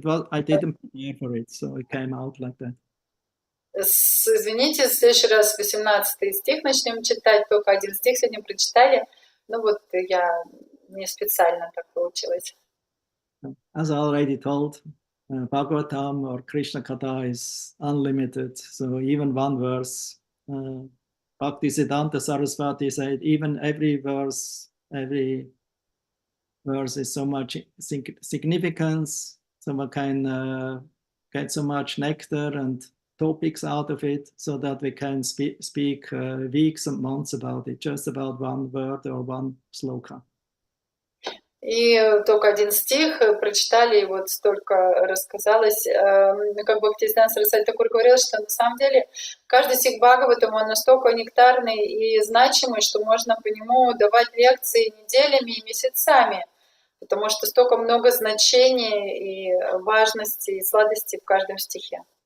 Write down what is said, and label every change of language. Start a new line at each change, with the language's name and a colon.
English: I didn't prepare for it, so it came out like that.
Russian: Извините, в следующий раз 18 стих начнем читать, только один стих сегодня прочитали. Ну вот мне специально так получилось.
English: As I already told, Bhagavatam or Krishna Katha is unlimited. So even one verse, Bhaktisiddhanta Saraswati said, even every verse is so much significance, so one can get so much nectar and topics out of it, so that we can speak weeks and months about it, just about one word or one sloka.
Russian: И только один стих прочитали, и вот столько рассказалось. Как Бхактисиданта Сарасвати Такур говорил, что на самом деле каждый стих Бхагаватам, он настолько нектарный и значимый, что можно по нему давать лекции неделями и месяцами, потому что столько много значений и важности и сладости в каждом стихе.